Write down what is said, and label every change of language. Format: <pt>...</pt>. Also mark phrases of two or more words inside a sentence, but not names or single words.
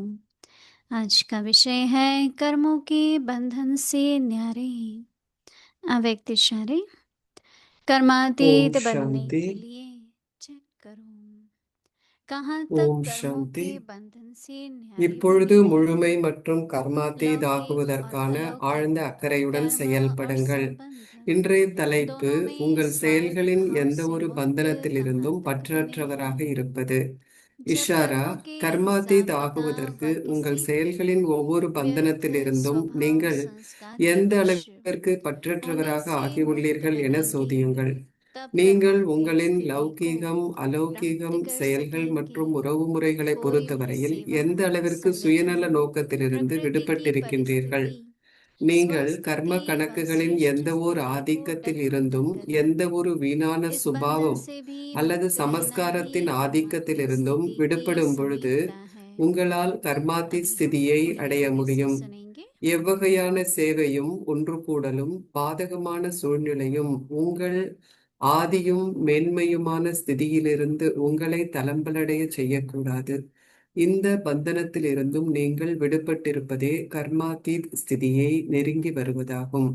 <hi>आज का विषय है कर्मों के बंधन से न्यारे। अव्यक्त इशारे। ओम कर्मातीत बनने शांति। के लिए चेक करो कहाँ तक</hi> <ta>ஓம்</ta> <hi>कर्मों</hi> <ta>சாந்தி.</ta> <hi>के बंधन से न्यारे बन</hi> <ta>இப்பொழுது</ta> <hi>गए</hi> <ta>முழுமை</ta> <hi>हैं।</hi> <ta>மற்றும்</ta> <hi>लौकिक और</hi> <ta>கர்மாத்தீதாகுவதற்கான</ta> <hi>अलौकिक</hi> <ta>ஆழ்ந்த அக்கறையுடன்</ta> <hi>कर्म और</hi> <ta>செயல்படுங்கள்.</ta> <hi>संबंध</hi> <ta>இன்றைய தலைப்பு</ta> <hi>दोनों में</hi> <ta>உங்கள்</ta> <hi>स्वार्थ</hi> <ta>செயல்களின்</ta> <hi>भाव</hi> <ta>எந்த</ta> <hi>से</hi> <ta>ஒரு</ta> <hi>मुक्त कहाँ</hi> <ta>பந்தனத்திலிருந்தும்</ta> <hi>तक बनेंगे।</hi> <ta>பற்றற்றவராக இருப்பது.</ta> <hi>जब</hi> <ta>இஷாரா,</ta> <hi>कर्मों के</hi> <ta>கர்மாத்தீத்</ta> <hi>हिसाब किताब</hi> <ta>ஆகுவதற்கு</ta> <hi>व</hi> <ta>உங்கள்</ta> <hi>किसी</hi> <ta>செயல்களின் ஒவ்வொரு</ta> <hi>व्यर्थ</hi> <ta>பந்தனத்திலிருந்தும்</ta> <hi>स्वभाव</hi> <ta>நீங்கள்</ta> <hi>संस्कार के</hi> <ta>எந்த</ta> <hi>वश</hi> <ta>அளவிற்கு</ta> <hi>होने</hi> <ta>பற்றற்றவராக</ta> <hi>से मुक्त</hi> <ta>ஆகியுள்ளீர்கள் என</ta> <hi>बनेंगे।</hi> <ta>சோதியுங்கள்.</ta> <hi>तब</hi> <ta>நீங்கள்</ta> <hi>कर्मातीत</hi> <ta>உங்களின்</ta> <hi>स्थिति को</hi> <ta>லௌகீகம்</ta> <hi>प्राप्त</hi> <ta>அலௌகீகம்</ta> <hi>कर</hi> <ta>செயல்கள்</ta> <hi>सकेंगे।</hi> <ta>மற்றும் உறவுமுறைகளை</ta> <hi>कोई भी</hi> <ta>பொறுத்தவரையில்</ta> <hi>सेवा</hi> <ta>எந்த அளவிற்கு</ta> <hi>संगठन</hi> <ta>சுயநல நோக்கத்திலிருந்து</ta> <hi>प्रकृति की</hi> <ta>விடுபட்டிருக்கின்றீர்கள்.</ta> <hi>परिस्थिति</hi> <ta>நீங்கள் கர்ம</ta> <hi>स्वस्थिति व</hi> <ta>கணக்குகளின்</ta> <hi>सृष्ट</hi> <ta>எந்த ஓர்</ta> <hi>स्थिति को</hi> <ta>ஆதிக்கத்தில்</ta> <hi>टकरा</hi> <ta>இருந்தும்</ta> <hi>देकर</hi> <ta>எந்த ஒரு வீணான</ta> <hi>इस बंधन</hi> <ta>சுபாவம்</ta> <hi>से भी</hi> <ta>அல்லது</ta> <hi>मुक्त रहना ही</hi> <ta>சமஸ்காரத்தின்</ta> <hi>कर्मातीत</hi> <ta>ஆதிக்கத்திலிருந்தும்</ta> <hi>स्थिति की</hi> <ta>விடுபடும் பொழுது</ta> <hi>समीपता है।</hi> <ta>உங்களால் கர்மாதி</ta> <hi>अभी हम</hi> <ta>ஸ்திதியை</ta> <hi>थोड़ी</hi> <ta>அடைய</ta> <hi>गहराई से</hi> <ta>முடியும்.</ta> <hi>सुनेंगे।</hi> <ta>எவ்வகையான சேவையும் ஒன்று கூடலும் பாதகமான சூழ்நிலையும் உங்கள் ஆதியும் மேன்மையுமான ஸ்திதியிலிருந்து உங்களை தளம்பலடைய செய்யக்கூடாது. இந்த பந்தனத்திலிருந்தும் நீங்கள் விடுபட்டிருப்பதே கர்மாதீத் ஸ்திதியை நெருங்கி வருவதாகும்.</ta>